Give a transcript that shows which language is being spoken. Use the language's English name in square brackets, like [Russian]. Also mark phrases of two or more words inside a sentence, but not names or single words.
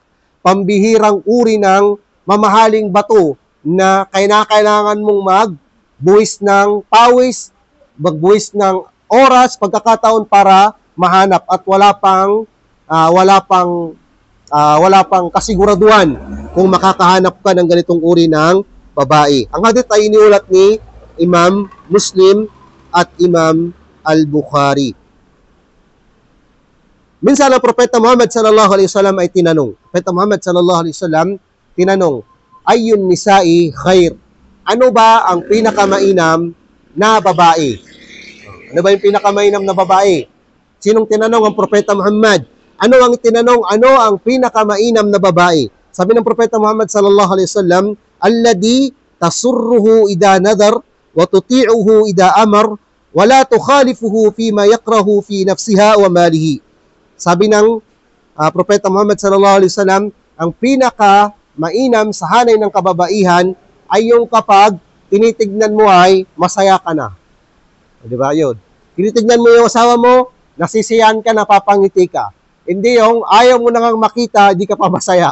[Filipino] Pambihirang uri ng mamahaling bato na kailangan mong magbuwis ng pawis, magbuwis ng oras, pagkakataon para mahanap at wala pang kasiguraduhan kung makakahanap ka ng ganitong uri ng babae. Ang hadith ay iniulat ni Imam Muslim at Imam Al-Bukhari. Minsan ang Propeta Muhammad [Arabic] صلى الله عليه وسلم [Filipino] ay tinanong. [Arabic] Propeta Muhammad صلى الله عليه وسلم tinanong, "أي النساء خير?" [Filipino] Ano ba ang pinakamainam na babae? Ano ba yung pinakamainam na babae? Sinong tinanong ang Propeta Muhammad? Ano ang tinanong? Ano ang pinakamainam na babae? Sabi ng Propeta Muhammad [Arabic] صلى الله عليه وسلم الذي تسره إذا نظر وتطيعه إذا أمر ولا تخالفه فيما يكره في نفسها وماله." [Filipino] Sabi ng Propeta Muhammad [Arabic] صلى الله عليه وسلم, [Filipino] ang pinaka mainam sa hanay ng kababaihan ay yung kapag tinitignan mo ay masaya ka na. Di ba yun? Tinitignan mo yung asawa mo, nasisiyahan ka, napapangiti ka. Hindi yung ayaw mo na nga makita, hindi ka pa masaya.